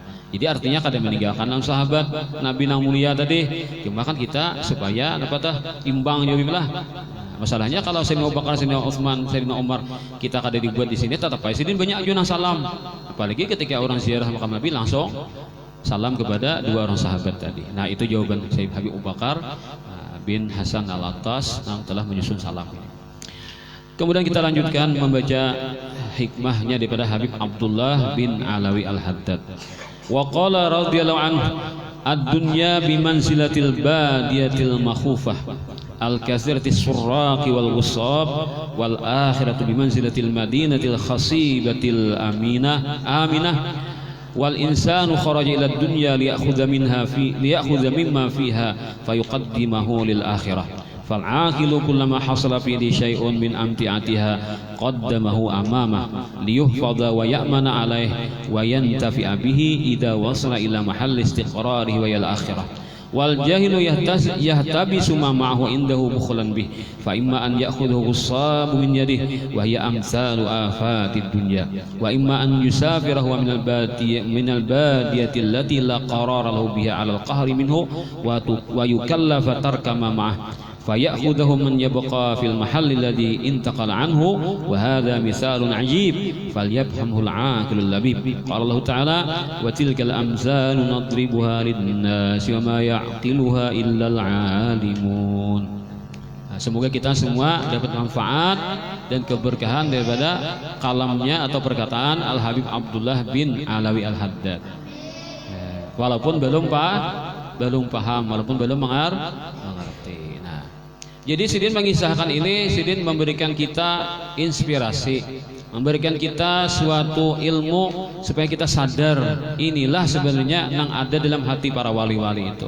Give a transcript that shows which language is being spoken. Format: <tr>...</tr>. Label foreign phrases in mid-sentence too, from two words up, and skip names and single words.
<bjn>Jadi artinya kada meninggalkan sahabat Nabi nang mulia tadi.</bjn> <id>Cuma kan kita supaya dapat imbang jadi belah.</id> <bjn>Masalahnya kalau Sayyidina Abu Bakar, Sayyidina Utsman, Sayyidina Umar kita kada dibuat di sini, tetap aja Sidin banyak aja salam.</bjn> <id>Apalagi ketika orang ziarah makam Nabi langsung salam kepada 2 orang sahabat tadi. Nah, itu jawaban Sayyid Habib Abu Bakar bin Hasan Al-Attas yang telah menyusun salam ini. Kemudian kita lanjutkan membaca hikmahnya daripada Habib Abdullah bin Alawi Al-Haddad.</id> <ar>وقال رضي الله عنه الدنيا بمنزلة البادية المخوفة الكثيرة السراق والغصاب والآخرة بمنزلة المدينة الخصيبة الآمنة والإنسان خرج إلى دنيا ليأخذ مما فيها فيقدمه للآخرة فالعاقل كلما حصل في شيء من أمتعتها قدمه أمامه ليحفظ ويأمن عليه وينتفع به إذا وصل إلى محل استقراره وإلى آخرة. والجاهل يحتبس ما معه عنده بخلا به فإما أن يأخذ السبع من يده وهي أمثال آفات الدنيا وإما أن يسافره من البادية التي لا قرار له بها على القهر منه ويكلف ترك ما معه فيأخذه من يبقى في المحل الذي انتقل عنه وهذا مثال عجيب فليفهمه العاقل اللبيب. قال الله تعالى وتلك الأمثال نضربها للناس وما يعقلها إلا العالمون.</ar> <id>Semoga kita semua dapat manfaat dan keberkahan daripada kalamnya atau perkataan Al-Habib Abdullah bin Alawi Al-Haddad. Walaupun belum paham, walaupun belum mengerti. Jadi Sidin mengisahkan ini, Sidin memberikan kita inspirasi, memberikan kita suatu ilmu supaya kita sadar inilah sebenarnya yang ada dalam hati para wali-wali itu.</id>